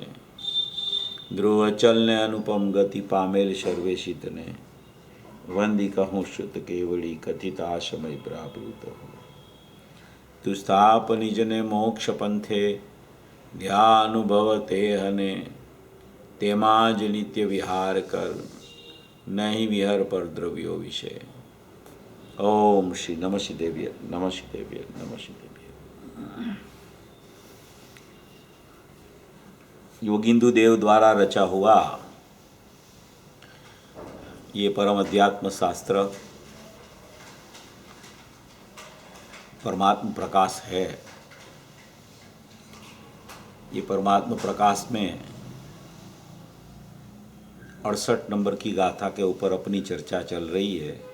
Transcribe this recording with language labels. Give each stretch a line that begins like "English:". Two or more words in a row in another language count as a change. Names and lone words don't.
Gujarati: ધ્રુવ અચલ ને અનુપમ ગતિ પામેલ સર્વેશિતને, વંદી કહું શુદ્ધ કેવળી કથિત આશમય પ્રાપ્ત હો। તું સ્થાપ નિજને મોક્ષ પંથે, ધ્યા અનુભવ તે હને, તેમાં જ નિત્ય વિહાર કર, નહીં વિહર પર દ્રવ્યો વિશે।
Sanskrit: ओम श्री नमः शिदेव्य नमः शिदेव्य नमः शिदेव्य।
Hindi: योगिंदु देव द्वारा रचा हुआ ये परम अध्यात्म शास्त्र परमात्म प्रकाश है। ये परमात्म प्रकाश में 68 नंबर की गाथा के ऊपर अपनी चर्चा चल रही है।